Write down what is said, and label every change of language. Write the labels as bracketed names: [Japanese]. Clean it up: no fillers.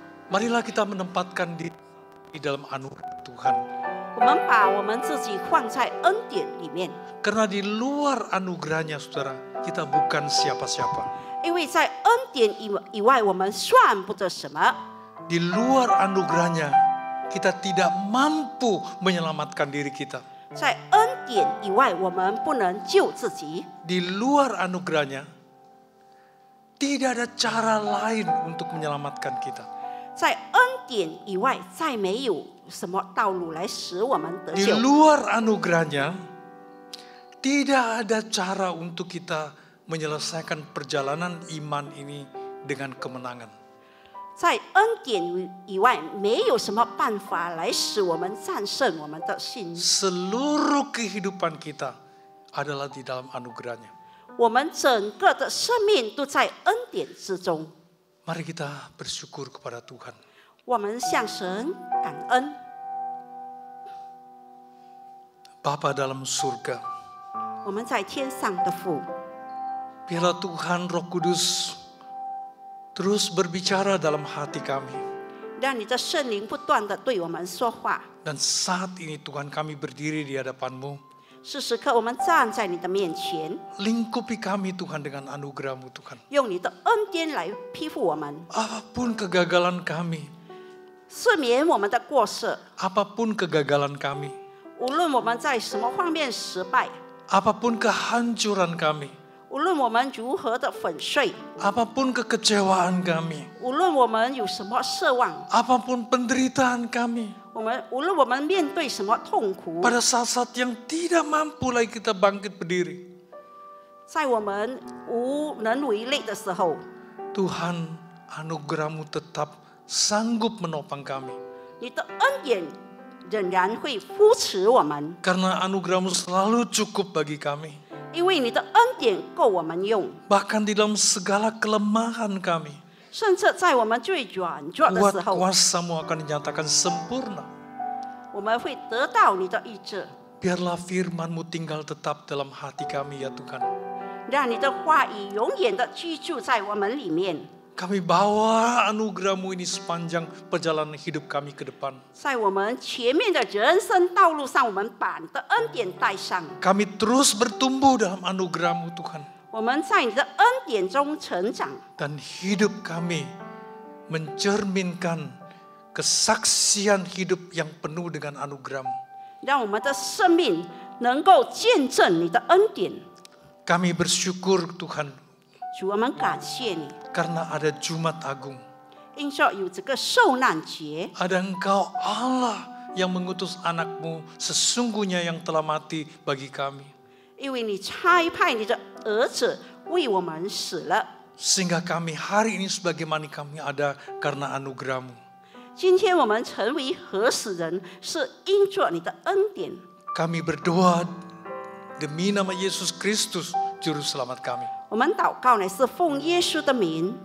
[Indonesian] Marilah kita menempatkan diri di dalam anugerah Tuhan. [Chinese] 我们把我们自己放在恩典里面， [Indonesian] Karena di luar anugerahnya, saudara, kita bukan siapa-siapa. [Chinese] 因为在恩典以外，我们算不得什么。 [Indonesian] Di luar anugerahnya, kita tidak mampu menyelamatkan diri kita. [Chinese] 在恩典以外，我们不能救自己。 [Indonesian] Di luar anugerahnya, tidak ada cara lain untuk menyelamatkan kita. [Chinese] 在恩典以外，再没有什么道路来使我们得 [Indonesian] Di [Chinese] 救。 [Indonesian] luar anugerahnya, tidak ada cara untuk kita menyelesaikan perjalanan iman ini dengan kemenangan. [Chinese] 在恩典以外，没有什么办法来使我们战胜我们的信。 [Indonesian] Seluruh kehidupan kita adalah di dalam anugerahnya. [Chinese] 我们整个的生命都在恩典之中。 [Indonesian] Mari kita bersyukur kepada Tuhan. [Chinese] 我们向神感恩。 [Indonesian] Bapa dalam surga, [Chinese] 我们在天上的父， [Indonesian] biarlah Tuhan Roh Kudus terus berbicara dalam hati kami. [Chinese] 让你的圣灵不断的对我们说话。 [Indonesian] Dan saat ini Tuhan kami berdiri di hadapan-Mu. [Chinese] 是时刻我们站在你的面前， [Indonesian] Lingkupi kami Tuhan dengan anugerah-Mu Tuhan. [Chinese] 用你的恩典来批复我们， [Indonesian] Apapun kegagalan kami, [Chinese] 赦免我们的过失。 [Indonesian] apapun kegagalan kami, [Chinese] 无论我们在什么方面失败， [Indonesian] apapun kehancuran kami, [Chinese] 无论我们如何的粉碎， [Indonesian] apapun kekecewaan kami, [Chinese] 无论我们有什么奢望， [Indonesian] apapun penderitaan kami, [Chinese] 无论我们面对什么痛苦， [Indonesian] pada saat-saat yang tidak mampu lagi kita bangkit berdiri, [Chinese] 在我们无能为力的时候， [Indonesian] Tuhan anugerah-Mu tetap sanggup menopang kami. [Chinese] 你的恩典仍然会扶持我们， [Indonesian] Karena anugerah-Mu selalu cukup bagi kami. [Chinese] 因为你的恩典够我们用。 [Indonesian] Bahkan di dalam segala kelemahan kami, [Chinese] 甚至在我们最软弱的 [Indonesian] kuat [Chinese] 时候， [Indonesian] kuasa-Mu akan dinyatakan sempurna. [Chinese] 我们会得到你的医治， [Indonesian] Biarlah firman-Mu tinggal tetap dalam hati kami ya Tuhan. [Chinese] 让你的话语永远的居住在我们里面。 [Indonesian] Kami bawa anugerah-Mu ini sepanjang perjalanan hidup kami ke depan. [Chinese] 在我们前面的人生道路上，我们把你的恩典带上。 [Indonesian] Kami terus bertumbuh dalam anugerah-Mu Tuhan. [Chinese] 我们在你的恩典中成长， [Indonesian] Dan hidup kami mencerminkan kesaksian hidup yang penuh dengan anugerah-Mu. [Chinese] 让我们的生命能够见证你的恩典。 [Indonesian] Kami bersyukur Tuhan [Chinese] 主，我们感谢你， [Indonesian] karena ada Jumat Agung. [Chinese] 因着有这个受难节， [Indonesian] Ada Engkau Allah yang mengutus anak-Mu sesungguhnya yang telah mati bagi kami. [Chinese] 因为你差派你的儿子为我们死了。 [Indonesian] Sehingga kami hari ini sebagaimana kami ada karena anugerah-Mu. [Chinese] 今天我们成为何死人，是因着你的恩典。 [Indonesian] Kami berdoa demi nama Yesus Kristus, Juru Selamat kami. [Chinese] 我们祷告乃是奉耶稣的名，